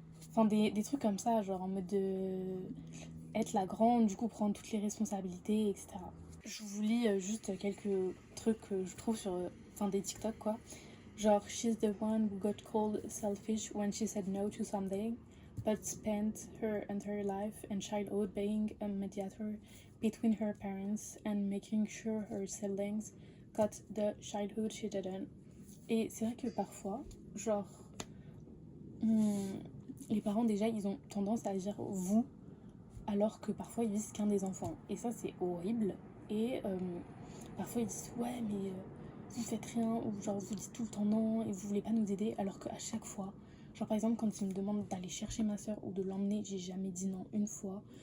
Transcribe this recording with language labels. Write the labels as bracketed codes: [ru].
[fr] Enfin, des trucs comme ça, genre en mode de être la grande, du coup prendre toutes les responsabilités, etc. Je vous lis juste quelques trucs que je trouve sur enfin, des TikTok quoi. [en] Genre, she's the one who got called selfish when she said no to something, but spent her entire life and childhood being a mediator between her parents and making sure her siblings got the childhood she didn't. [fr] Et c'est vrai que parfois, genre, les parents déjà, ils ont tendance à dire vous, alors que parfois ils disent qu'un des enfants. Et ça, c'est horrible. Et parfois ils disent ouais, mais vous faites rien, ou genre vous dites tout le temps non et vous voulez pas nous aider, alors qu'à chaque fois, genre par exemple quand ils me demandent d'aller chercher ma soeur ou de l'emmener, j'ai jamais dit non une fois.